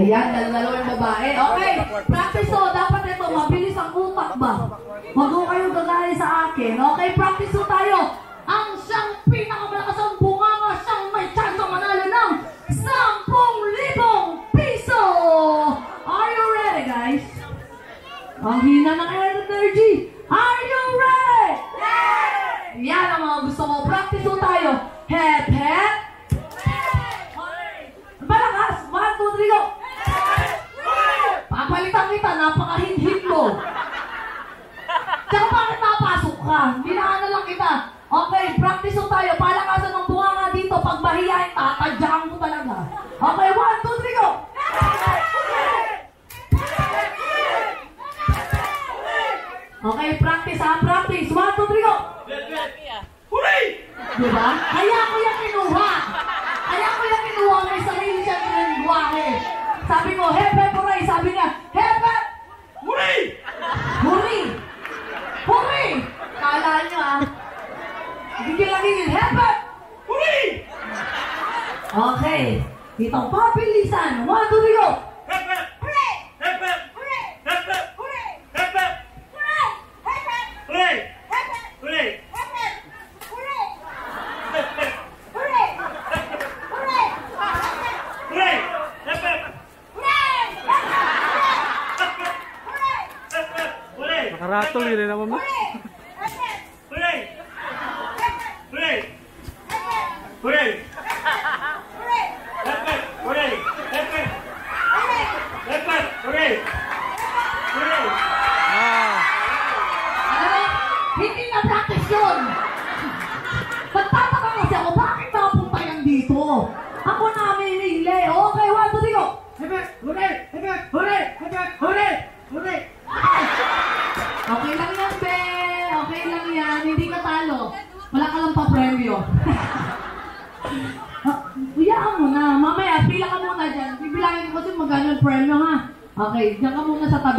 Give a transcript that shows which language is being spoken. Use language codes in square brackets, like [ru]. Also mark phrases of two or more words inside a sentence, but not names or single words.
[tl] Ayan, dalawang babae. Okay, practice to. Dapat ito, mabilis ang utak ba? Huwag ko kayong gagaya sa akin. Okay, practice to tayo. Ang siyang pinakamalakas ang bunganga, siyang may chance ang manalo ng 10,000 piso! [en] Are you ready, [tl] guys? Ang hina ng energy. [en] Are you ready? Yes! [tl] Yan ang mga gusto ko. Practice to tayo. [en] Hep, hep. [tl] Malakas. 1, 2, 3, go. Papalitan kita. Napakahinhit mo. Tsaka bakit napasok ka? Hinahan na lang kita. Okay, practice to tayo. Palakasan ng bunganga dito. Pag mahihayin, tatadyakan ko talaga. Okay, 1, 2, 3, go. Okay, practice practice. 1, 2, 3, go. Hooray! Diba? Kaya ko yung kinuha. May sarili siya pinagwahe. Sabi ko, [en] hep, hep, hooray. [tl] Sabi niya, [en] hep, hep. Hooray! Hooray! Hooray! [tl] Gigil lang gigil. Hebat! Huli! Okay. Dito, pabilisan. 1, 2, 3, go! Hebat! Hooray! Hebat! Hooray! Hebat! Hooray! Hebat! Hooray! Hebat! Huli! Hebat! Huli! Hebat! Hooray! Hebat! Hooray! Hooray! Huli! Hebat! Hooray! Hooray! Hebat! Huli! Nakaratol yun naman mo. Hooray! Hebat! Huli! Hebat! Huli! Hebat! Huli! Hooray! Hebat! Huli! Hebat! Hooray! Hebat! Huli! Huli! Ah. Alam mo, hindi na practice yun. Nagtataka kasi ako, bakit nakapunta yan dito? Ako namin nile. Okay, 1, 2, 3, go! Hebat! Huli! Hebat! Huli! Hebat! Huli! Huli! Okay lang yan, be. Okay lang yan. Hindi ka talo. Wala ka lang pa-premyo. Uyaan mo na. Mamaya, pila ka muna dyan. Bibilangin ko kasi magkano yung premyo, ha? Okay, dyan ka muna sa tabi.